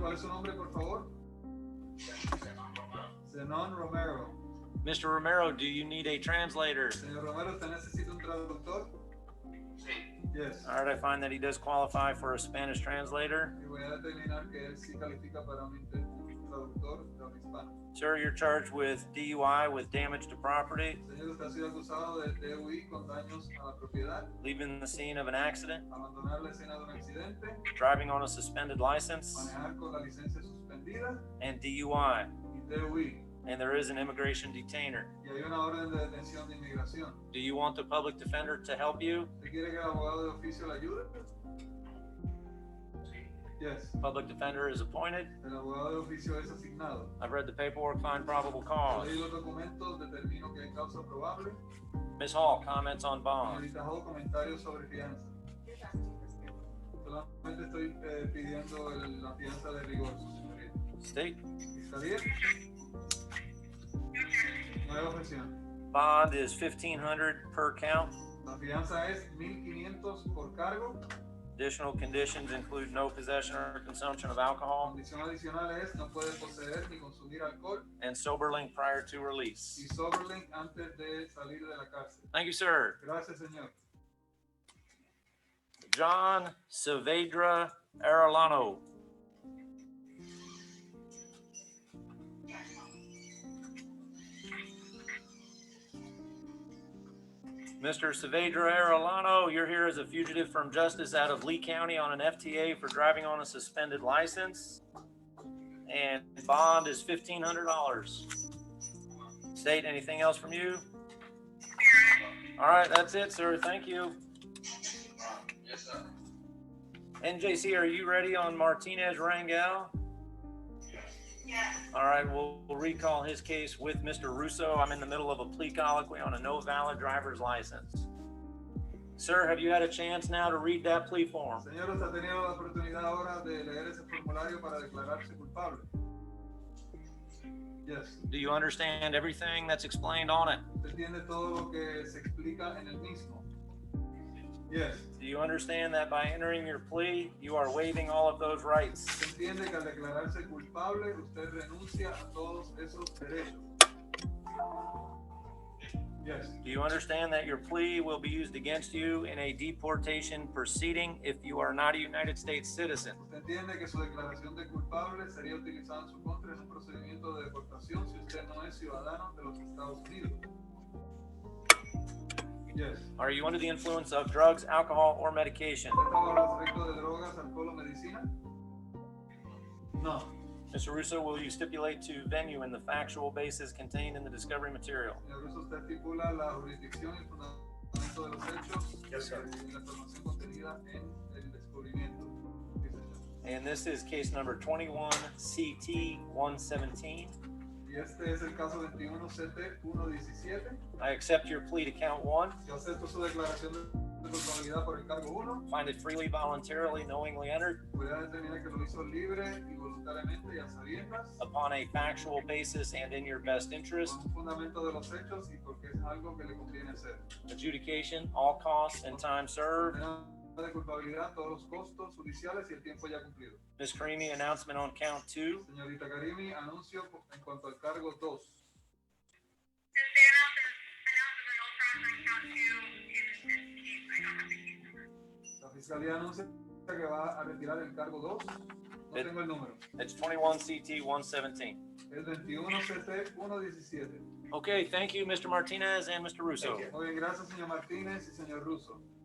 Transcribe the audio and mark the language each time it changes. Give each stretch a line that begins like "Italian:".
Spanish: ¿Cuál es su nombre, por favor? Zenon Romero.
English: Mr. Romero, do you need a translator?
Spanish: Señor Romero, ¿usted necesita un traductor?
English: Yes. All right, I find that he does qualify for a Spanish translator.
Spanish: Y voy a determinar que él sí califica para un traductor de un hispano.
English: Sir, you're charged with DUI with damage to property,
Spanish: Señor, usted ha sido acusado de DUI con daños a la propiedad,
English: leaving the scene of an accident,
Spanish: abandonar la escena de un accidente,
English: driving on a suspended license,
Spanish: manejar con la licencia suspendida
English: and DUI.
Spanish: y DUI.
English: And there is an immigration detainer.
Spanish: Y hay una orden de detención de inmigración.
English: Do you want the public defender to help you?
Spanish: ¿Usted quiere que el abogado de oficio le ayude?
English: Yes. Public defender is appointed.
Spanish: El abogado de oficio es asignado.
English: I've read the paperwork, find probable cause.
Spanish: Leí los documentos, determino que hay causa probable.
English: Ms. Hall, comments on bond.
Spanish: Señorita Hall, comentarios sobre fianza. Solamente estoy pidiendo la fianza de rigor, su señoría.
English: State.
Spanish: ¿Está bien? No hay objeción.
English: Bond is $1,500 per count.
Spanish: La fianza es 1,500 por cargo.
English: Additional conditions include no possession or consumption of alcohol
Spanish: Condición adicional es no puede poseer ni consumir alcohol
English: and SoberLink prior to release.
Spanish: y SoberLink antes de salir de la cárcel.
English: Thank you, sir.
Spanish: Gracias, señor.
English: John Saavedra Arellano. Mr. Saavedra Arellano, you're here as a fugitive from justice out of Lee County on an FTA for driving on a suspended license. And bond is $1,500. State, anything else from you? All right, that's it, sir. Thank you. Yes, sir. NJC, are you ready on Martinez Rangel? Yes. All right, we'll recall his case with Mr. Russo. I'm in the middle of a plea colloquy on a no valid driver's license. Sir, have you had a chance now to read that plea form?
Spanish: Señor, ¿usted ha tenido la oportunidad ahora de leer ese formulario para declararse culpable?
English: Yes. Do you understand everything that's explained on it?
Spanish: ¿Usted entiende todo lo que se explica en el mismo?
English: Yes. Do you understand that by entering your plea, you are waiving all of those rights?
Spanish: ¿Usted entiende que al declararse culpable, usted renuncia a todos esos derechos?
English: Yes. Do you understand that your plea will be used against you in a deportation proceeding if you are not a United States citizen?
Spanish: ¿Usted entiende que su declaración de culpable sería utilizada en su contra en un procedimiento de deportación si usted no es ciudadano de los Estados Unidos?
English: Yes. Are you under the influence of drugs, alcohol, or medication?
Spanish: ¿Usted está bajo los efectos de drogas, alcohol o medicina?
English: No. Mr. Russo, will you stipulate to venue in the factual basis contained in the discovery material?
Spanish: Señor Russo, usted estipula la jurisdicción y el fundamento de los hechos.
English: Yes, sir.
Spanish: Y la información contenida en el descubrimiento. Sí, señor.
English: And this is case number 21 CT 117.
Spanish: Y este es el caso 21 CT 117.
English: I accept your plea to count 1.
Spanish: Yo acepto su declaración de culpabilidad por el cargo 1.
English: Find it freely, voluntarily, knowingly entered
Spanish: Voy a determinar que lo hizo libre y voluntariamente y a sabiendas,
English: upon a factual basis and in your best interest.
Spanish: con un fundamento de los hechos y porque es algo que le conviene hacer.
English: Adjudication, all costs and time served.
Spanish: Condena de culpabilidad, todos los costos judiciales y el tiempo ya cumplido.
English: Ms. Karimi, announcement on count 2.
Spanish: Señorita Karimi, anuncio en cuanto al cargo 2.
English: Since they announced the no charge on count 2 in this case, I don't have the case number.
Spanish: La fiscalía anuncia que va a retirar el cargo 2. No tengo el número.
English: It's 21 CT 117.
Spanish: Es 21 CT 117.
English: Okay, thank you, Mr. Martinez and Mr. Russo.
Spanish: Muy bien, gracias, señor Martínez y señor Russo.